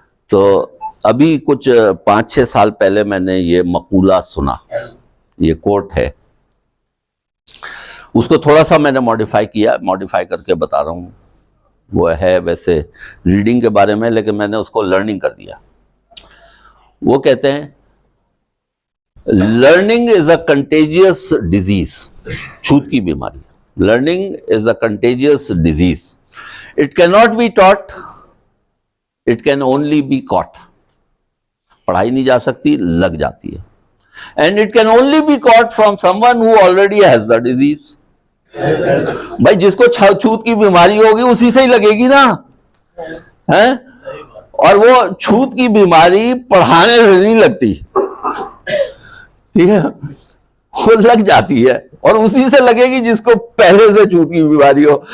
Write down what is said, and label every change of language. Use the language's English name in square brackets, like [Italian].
[Urdu] تو ابھی کچھ 5-6 سال پہلے میں نے یہ مقولہ سنا، یہ کوٹ ہے، اس کو تھوڑا سا میں نے ماڈیفائی کر کے بتا رہا ہوں. وہ ہے ویسے ریڈنگ کے بارے میں، لیکن میں نے اس کو لرننگ کر دیا. وہ کہتے ہیں [English] Learning is a contagious disease. [Urdu] چھوت کی بیماری. [English] Learning is a contagious disease. It can not be taught, it can only be caught. [Urdu] پڑھائی نہیں جا سکتی، لگ جاتی ہے. [English] And it can only be caught from someone who already has the disease. [Urdu] بھائی جس کو چھوت کی بیماری ہوگی اسی سے ہی لگے گی نا. اور وہ چھوت کی بیماری پڑھانے سے نہیں لگتی، ٹھیک ہے، وہ لگ جاتی ہے اور اسی سے لگے گی جس کو پہلے سے چھوت کی بیماری ہو.